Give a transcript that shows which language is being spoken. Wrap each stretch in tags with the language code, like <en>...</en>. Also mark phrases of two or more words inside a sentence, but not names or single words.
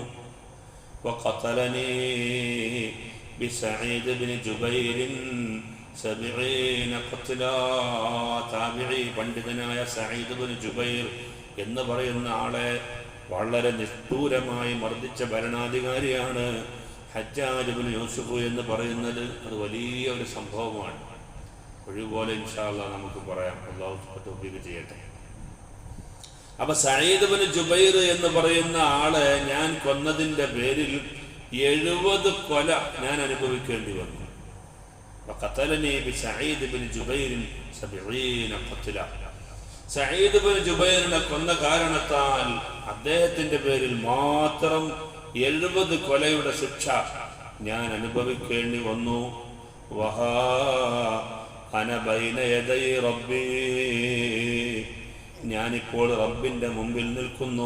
<ar>وقتلني بسعيد بن جبير 70 قتلا,</ar> <ml>താബിഈ പണ്ഡിതനായ സഈദ് ഇബ്നു ജുബൈർ എന്ന് പറയുന്ന ആളെ വളരെ നിഷ്ഠൂരമായി മർദ്ദിച്ച ഭരണാധികാരിയാണ് ഹജ്ജാജ് ഇബ്നു യൂസുഫ് എന്ന് പറയുന്നത്. അത് വലിയ ഒരു സംഭവമാണ്. ഒഴിവുപോലെ</ml> <ar>إن شاء الله</ar> <ml>നമുക്ക് പറയാം. അല്ലാഹു തൗഫീഖ് ചെയ്യട്ടെ. അപ്പൊ സഈദ് ഇബ്നു ജുബൈർ എന്ന് പറയുന്ന ആളെ ഞാൻ കൊന്നതിൻ്റെ പേരിൽ 70 കൊല ഞാൻ അനുഭവിക്കേണ്ടി വന്നു.</ml> <ar>وقتلني بسعيد بن جبير 70 قتلا,</ar> <ml>സഈദ് ഇബ്നു ജുബൈറിനെ കൊന്ന കാരണത്താൽ അദ്ദേഹത്തിന്റെ പേരിൽ മാത്രം 70 കൊലയുടെ ശിക്ഷ ഞാൻ അനുഭവിക്കേണ്ടി വന്നു.</ml> <ar>وها أنا بين يدي ربي,</ar> <ml>ഞാനിപ്പോൾ റബ്ബിന്റെ മുമ്പിൽ നിൽക്കുന്നു.</ml>